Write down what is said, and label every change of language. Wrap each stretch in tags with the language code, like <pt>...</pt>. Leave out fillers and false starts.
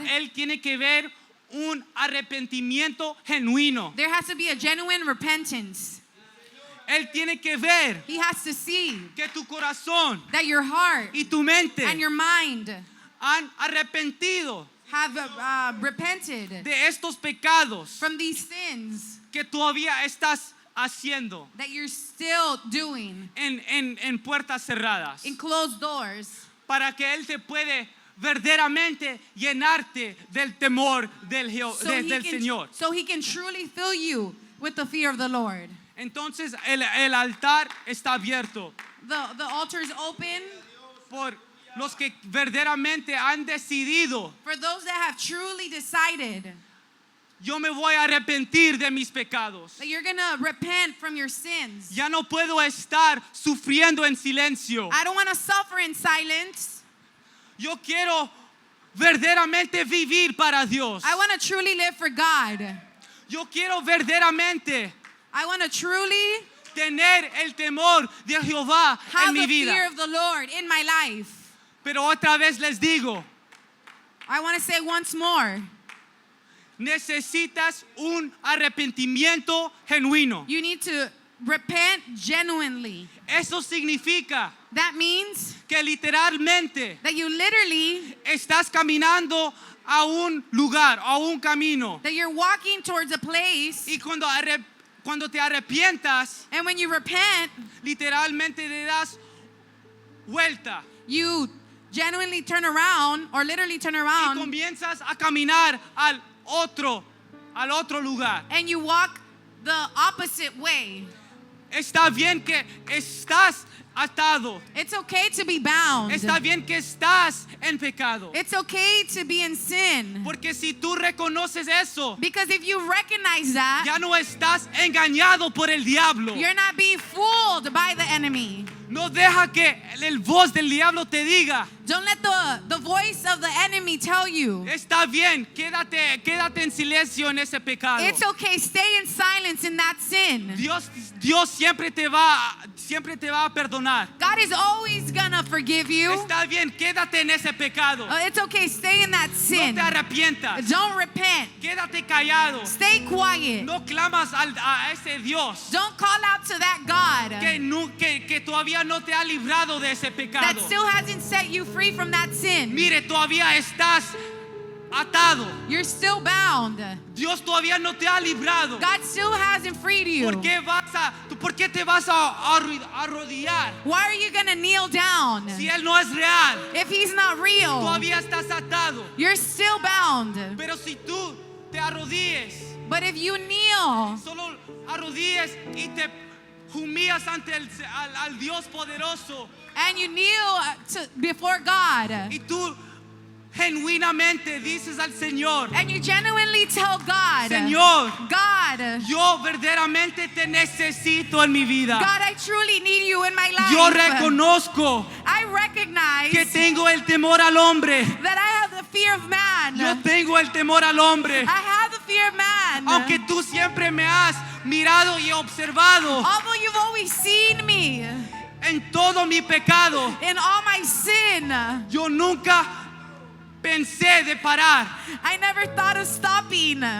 <es>Él tiene que ver un arrepentimiento genuino.</es> <en>there has to be a genuine repentance.</en> <es>Él tiene que ver</es> <en>He has to see</en> <es>que tu corazón</es> <en>that your heart</en> <es>y tu mente</es> <en>and your mind</en> <es>han arrepentido</es> <en>have repented</en> <es>de estos pecados</es> <en>from these sins</en> <es>que todavía estás haciendo</es> <en>that you're still doing</en> <es>en puertas cerradas,</es> <en>in closed doors,</en> <es>para que Él te puede verdaderamente llenarte del temor del Señor.</es> <en>so he can truly fill you with the fear of the Lord.</en> <es>Entonces el altar está abierto</es> <en>The altar is open</en> <es>por los que verdaderamente han decidido,</es> <en>for those that have truly decided</en> <es>yo me voy a arrepentir de mis pecados.</es> <en>that you're going to repent from your sins.</en> <es>Ya no puedo estar sufriendo en silencio.</es> <en>I don't want to suffer in silence.</en> <es>Yo quiero verdaderamente vivir para Dios.</es> <en>I want to truly live for God.</en> <es>Yo quiero verdaderamente</es> <en>I want to truly</en> <es>tener el temor de Jehová</es> <en>have</en> <es>en mi</es> <en>the</en> <es>vida.</es> <en>fear of the Lord in my life.</en> <es>Pero otra vez les digo,</es> <en>I want to say once more,</en> <es>necesitas un arrepentimiento genuino.</es> <en>you need to repent genuinely.</en> <es>Eso significa</es> <en>That means</en> <es>que literalmente</es> <en>that you literally,</en> <es>estás caminando a un lugar, a un camino.</es> <en>that you're walking towards a place,</en> <es>Y cuando te arrepientas,</es> <en>and when you repent,</en> <es>literalmente le das vuelta</es> <en>you genuinely turn around or literally turn</en> <es>y</es> <en>around</en> <es>comienzas a caminar al otro lugar.</es> <en>and you walk the opposite way.</en> <es>Está bien que estás atado.</es> <en>It's okay to be bound.</en> <es>Está bien que estás en pecado.</es> <en>It's okay to be in sin.</en> <es>Porque si tú reconoces eso,</es> <en>Because if you recognize that,</en> <es>ya no estás engañado por el diablo.</es> <en>you're not being fooled by the enemy.</en> <es>No deja que el voz del diablo te diga,</es> <en>Don't let the voice of the enemy tell you.</en> <es>está bien, quédate en silencio en ese pecado.</es> <en>It's okay, stay in silence in that sin.</en> <es>Dios siempre te va a perdonar.</es> <en>God is always gonna forgive you.</en> <es>Está bien, quédate en ese pecado.</es> <en>It's okay, stay in that</en> <es>No</es> <en>sin.</en> <es>te arrepientas.</es> <en>Don't repent.</en> <es>Quédate callado.</es> <en>Stay quiet.</en> <es>No clamas a ese Dios</es> <en>Don't call out to that God</en> <es>que todavía no te ha librado de ese</es> <en>that</en> <es>pecado.</es> <en>still hasn't set you free from that sin.</en> <es>Mire, todavía estás atado.</es> <en>You're still bound.</en> <es>Dios todavía no te ha librado.</es> <en>God still hasn't freed you.</en> <es>¿Por qué te vas a arrodillar</es> <en>Why are you gonna kneel down?</en> <es>si Él no es real?</es> <en>If he's not real,</en> <es>Todavía estás atado.</es> <en>you're still bound.</en> <es>Pero si tú te arrodilles,</es> <en>But if you kneel</en> <es>solo arrodilles y te humillas ante al Dios poderoso</es> <en>and you kneel before God</en> <es>y tú genuinamente dices al Señor,</es> <en>and you genuinely tell God,</en> <es>Señor,</es> <en>God,</en> <es>yo verdaderamente te necesito en mi vida.</es> <en>God, I truly need you in my life.</en> <es>Yo reconozco</es> <en>I recognize</en> <es>que tengo el temor al hombre.</es> <en>that I have the fear of man.</en> <es>Yo tengo el temor al hombre.</es> <en>I have the fear of man.</en> <es>Aunque tú siempre me has mirado y observado</es> <en>Although you've always seen me</en> <es>en todo mi pecado,</es> <en>in all my sin,</en> <es>yo nunca pensé de parar.</es> <en>I never thought of stopping.</en>